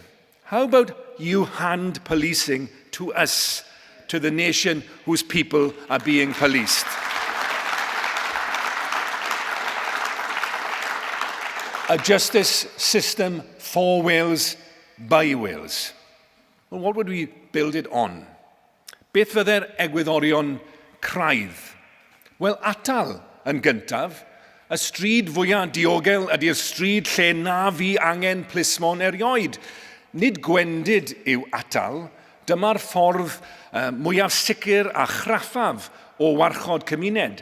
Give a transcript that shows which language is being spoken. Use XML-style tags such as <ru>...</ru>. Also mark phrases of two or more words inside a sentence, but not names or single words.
<en>How about you hand policing to us, to the nation whose people are being policed? A justice system for Wales, by Wales. Well, what would we build it on?</en> <cy>Beth fydde'r egwyddorion craidd? Wel, atal yn gyntaf, y stryd fwyaf diogel ydy'r stryd lle na fi angen plismon erioed. Nid gwendid yw atal, dyma'r ffordd mwyaf sicr a chraffaf o warchod cymuned.</cy>